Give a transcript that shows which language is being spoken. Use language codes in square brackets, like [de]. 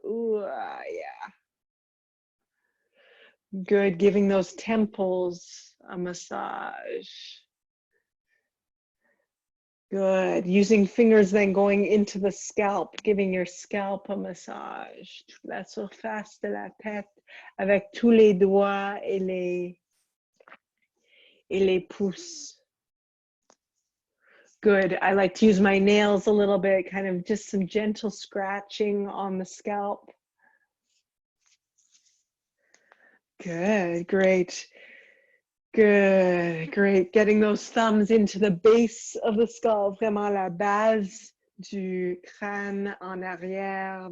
[en] Ooh, yeah. Good, giving those temples a massage. Good. Using fingers then going into the scalp, giving your scalp a massage. [fr] Toute la surface de la tête avec tous les doigts et les pouces. [en] Good. I like to use my nails a little bit, kind of just some gentle scratching on the scalp. Good. Great. Good. Great. Getting those thumbs into the base of the skull, [fr] vraiment la base du crâne en arrière.